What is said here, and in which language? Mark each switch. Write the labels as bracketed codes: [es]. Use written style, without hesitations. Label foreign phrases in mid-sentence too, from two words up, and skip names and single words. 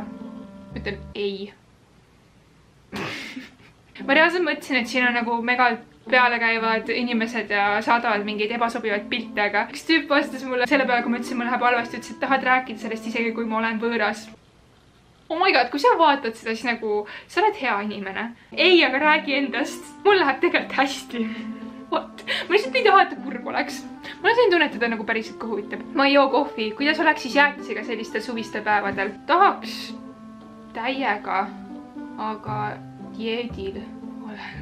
[et] Ütlen ei. Ma reaalselt mõtlesin, et siin on nagu megalt peale käivad inimesed ja saadavad mingeid ebasobivaid pilte, aga üks tüüp vastas mulle selle peale, kui ma ütlesin, mul läheb halvasti, ütles, et tahad rääkida sellest isegi, kui ma olen võõras. [en] Oh my god, [et] kui sa vaatad seda, siis nagu sa oled hea inimene. Ei, aga räägi endast. Mul läheb tegelikult hästi. What? Ma lihtsalt ei taha, et ta kurb oleks. Ma sain tunnetada nagu päriselt kui huvitav. Ma ei joo kohvi. Kuidas oleks siis jäätisega sellistel suvistel päevadel? Tahaks täiega, aga dieedil olen.